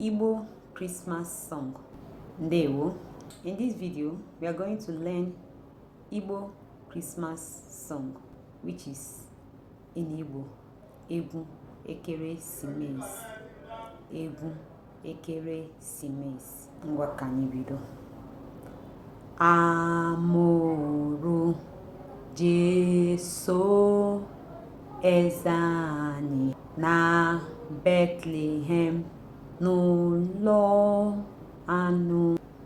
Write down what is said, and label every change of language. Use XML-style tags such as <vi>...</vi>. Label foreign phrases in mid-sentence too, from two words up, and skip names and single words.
<en>Igbo Christmas song. Ndewo. In this video, we are going to learn Igbo Christmas song, which is in Igbo,</en> <ig>Egwu Ekeresimesi. Egwu Ekeresimesi. Ngwa ka anyị bido. A mụrụ Jesu eze anyị na Bethlehem n'ụlọ anụ.</ig>